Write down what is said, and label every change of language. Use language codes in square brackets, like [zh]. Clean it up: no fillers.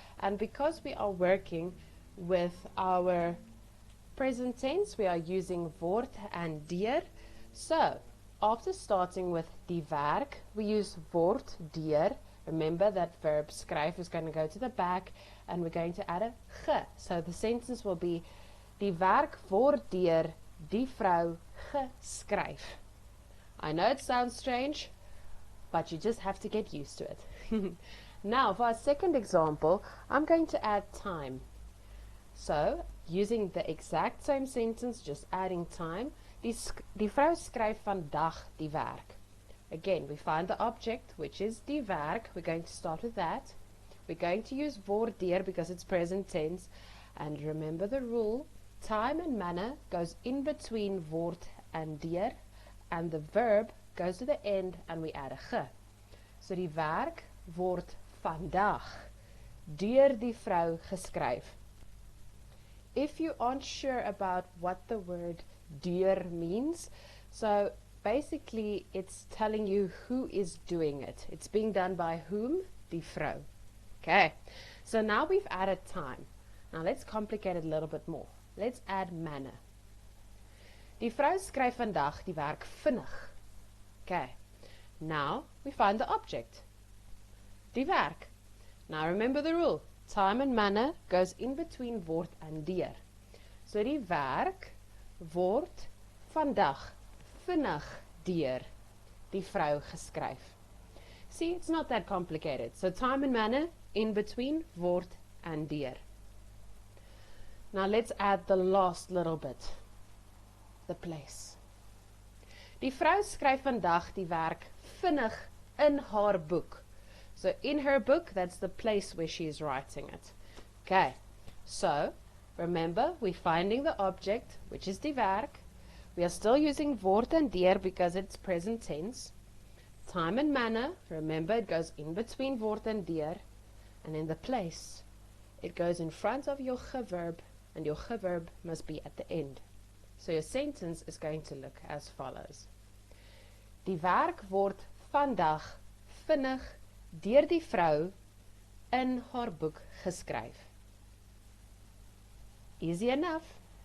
[en] And because we are working with our present tense, we are using word and deur. So, after starting with die werk, we use word deur. Remember that verb skryf is going to go to the back, and we're going to add a ge. So the sentence will be [af] die werk word deur die vrou geskryf. [en] I know it sounds strange, but you just have to get used to it. Now, for our second example, I'm going to add time. So, using the exact same sentence, just adding time. [af] Die vrou skryf vandag die werk. [en] Again, we find the object, which is die werk. We're going to start with that. We're going to use word deur because it's present tense. And remember the rule, time and manner goes in between word and deur, and the verb goes to the end and we add a ge. [af] So die werk word vandag deur die vrou geskryf. [en] If you aren't sure about what the word deur means, so basically it's telling you who is doing it. It's being done by whom? Die vrou. Okay, so now we've added time. Now let's complicate it a little bit more. Let's add manner. [af] Die vrou skryf vandag die werk vinnig. [en] Okay, now we find the object. Die werk. Now remember the rule. Time and manner goes in between word and deur. [af] So die werk word vandag vinnig deur die vrou geskryf. [en] See, it's not that complicated. So time and manner in between word and deur. Now let's add the last little bit. The place. [af] Die vrou skryf vandag die werk vinnig in haar boek. [en] So in her book, that's the place where she is writing it. Okay, so remember, we're finding the object, which is die werk. We are still using word and deur because it's present tense. Time and manner, remember, it goes in between word and deur. And in the place, it goes in front of your ge verb, and your ge verb must be at the end. So your sentence is going to look as follows. [af] Die werk word vandag vinnig deur die vrou in haar boek geskryf. [en] Easy enough.